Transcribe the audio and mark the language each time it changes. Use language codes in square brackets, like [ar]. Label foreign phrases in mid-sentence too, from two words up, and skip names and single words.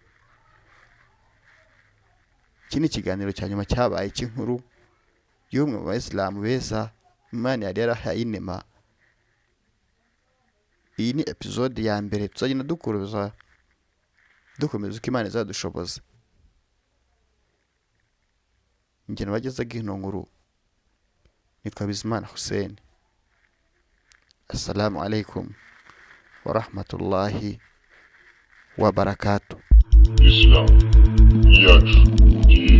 [rw] Iki ni ikiganiro cya nyuma cyabaye cy'inkuru y'umwe mu bayisilamu beza Imana yari yarahaye inema. Iyi ni episode ya mbere, tuzagenda dukomeza uko Imana izadushoboza. Njye nabagezaga ino nkuru nitwa Bizimana Hussein. [ar] السلام عليكم ورحمة الله وبركاته. [rw] Islam yacu